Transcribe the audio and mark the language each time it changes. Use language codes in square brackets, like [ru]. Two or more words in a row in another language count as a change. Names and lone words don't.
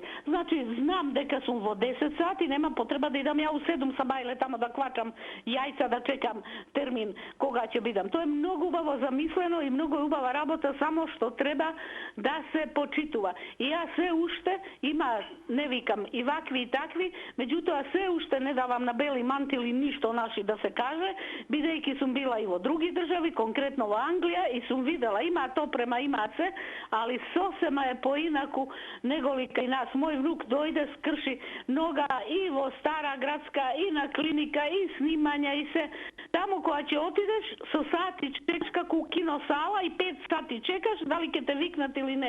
[mk] Значи, знам дека сум во 10 сати, нема потреба да идам ја у 7 са бајле тамо да клачам јајца, да чекам термин кога ќе бидам. Тоа е многу убаво замислено и многу убава работа, само што треба да се почитува. И јас се уште има, не викам и вакви и такви, меѓутоа се уште не давам на [sr] beli mantili ništa naši da se kaže, [mk] бидејќи сум била и во други држави, конкретно во Англија, и сум видела, [sr] има то према има се, али [mk] сосема е поинаку него ли кај нас. Мој внук дојде, скрши нога и во Стара градска, и на клиника, и снимања, и се. Таму кога ќе отидеш, со сати чекаш како у киносала и 5 сати чекаш, дали ќе те викнат или не.